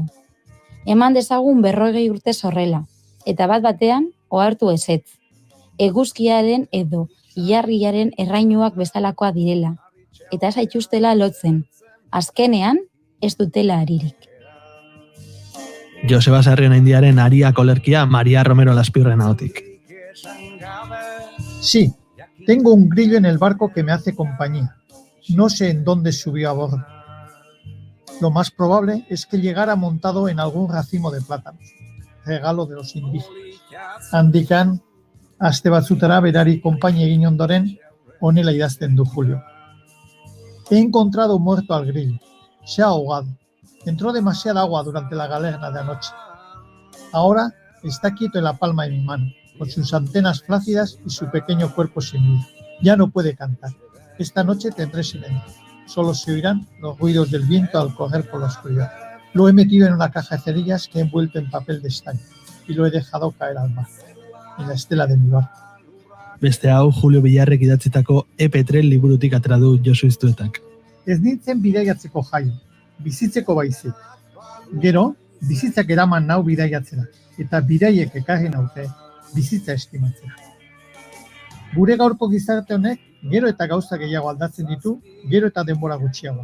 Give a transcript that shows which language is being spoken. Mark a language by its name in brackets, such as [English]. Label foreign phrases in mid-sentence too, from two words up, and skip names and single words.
[Basque] Eman dezagun 40 urte horrela, eta bat batean ohartu ezetz. Eguzkiaren edo ilargiaren errainuak bezalakoa direla, eta zaituztela lotzen, azkenean ez dutela aririk. Joseba Sarrien Indiaren Ariak olerkia María Romero Laspirren ahotik. [Spanish] Sí, tengo un grillo en el barco que me hace compañía. No sé en dónde subió a bordo. Lo más probable es que llegara montado en algún racimo de plátanos, regalo de los indígenas. [Basque] Handikan, aste batzutara berari konpainia egin ondoren, honela idazten du Julio. [Spanish] He encontrado muerto al grillo. Se ha ahogado. Entró demasiada agua durante la galerna de anoche. Ahora está quieto en la palma de mi mano, con sus antenas flácidas y su pequeño cuerpo sin vida. Ya no puede cantar. Esta noche tendré silencio. Solo se oirán los ruidos del viento al correr por la oscuridad. Lo he metido en una caja de cerillas que he envuelto en papel de estaño y lo he dejado caer al mar, en la estela de mi barco. [Basque] Beste hau Julio Villarrek idatzitako EP3 liburutik atera du Josu Iztuetak. Ez nintzen bidaiatzeko jaio, bizitzeko baizik. Gero, bizitzak eraman nau bidaiatzera, eta bidaiek ekarri naute bizitza estimatzera. Gure gaurko gizarte honek, gero eta gauza gehiago aldatzen ditu, gero eta denbora gutxiago.